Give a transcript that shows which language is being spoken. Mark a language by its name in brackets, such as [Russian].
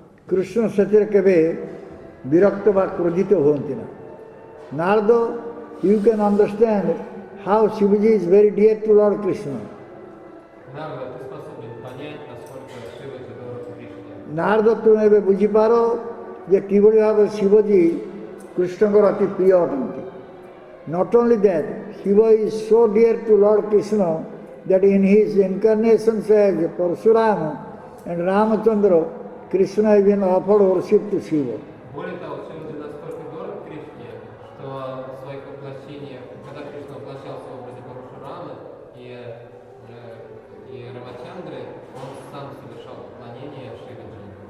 [Odia] କୃଷ୍ଣ ସେଥିରେ କେବେ ବିରକ୍ତ ବା କ୍ରୋଧିତ ହୁଅନ୍ତି ନା। [English] Narada, you can understand how Shivaji is very dear to Lord Krishna. [Russian] Народ, ты способен понять, насколько Шива это дорог Кришне. [Odia] Narada ତୁମେ ଏବେ ବୁଝିପାର ଯେ କିଭଳି ଭାବରେ ଶିବଜୀ କୃଷ୍ଣଙ୍କର ଅତି ପ୍ରିୟ ଅଟନ୍ତି। [English] Not only that, Shiva is so dear to Lord Krishna that in his incarnations as Parshurama and Ramachandra, Krishna has been offered worship to Shiva. [Russian] Более того, Шива настолько дорог Кришне, что в своих воплощениях, когда Кришна воплощался в образе Парашурамы и Рамачандры, он сам совершал поклонение Шиваджи.